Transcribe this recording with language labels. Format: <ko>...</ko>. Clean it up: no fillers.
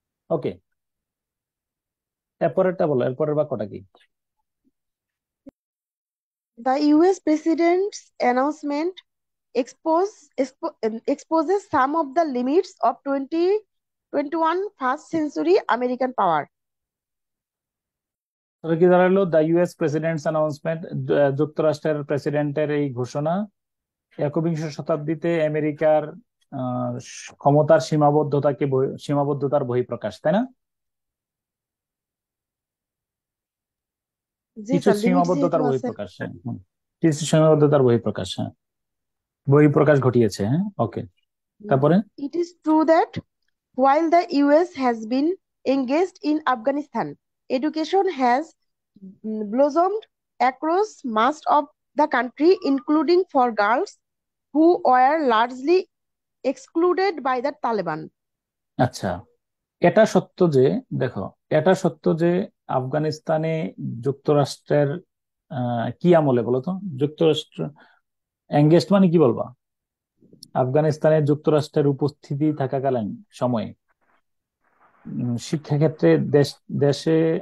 <bn>ওকে, এরপরেরটা বলো, এরপরের বাক্যটা কি?</bn> <en>The US president's announcement exposes some of the limits of 2021 first century American power.</en> <bn>তাহলে কি দাঁড়ালো?</bn> <en>the US president's announcement,</en> <bn>যুক্তরাষ্ট্রের প্রেসিডেন্টের এই ঘোষণা একবিংশ শতাব্দীতে আমেরিকার ক্ষমতার সীমাবদ্ধতার বহিঃপ্রকাশ, তাই না? জি কিছু স্যার, লিমিট সীমাবদ্ধতার যেহেতু আছে। বহিঃপ্রকাশ, হ্যাঁ, কিছু সীমাবদ্ধতার বহিঃপ্রকাশ, হ্যাঁ, বহিঃপ্রকাশ ঘটিয়েছে। হ্যাঁ, ওকে, তারপরে</bn> <en>It is true that while the US has been engaged in Afghanistan, education has blossomed across much of the country, including for girls who were largely excluded by the Taliban.</en> <bn>আচ্ছা, এটা সত্য যে, দেখো, এটা সত্য যে আফগানিস্তানে যুক্তরাষ্ট্রের কি আমলে বলো তো, যুক্তরাষ্ট্র এঙ্গেজড মানে কি বলবা? আফগানিস্তানে যুক্তরাষ্ট্রের উপস্থিতি থাকাকালীন সময়ে শিক্ষাক্ষেত্রে দেশে</bn>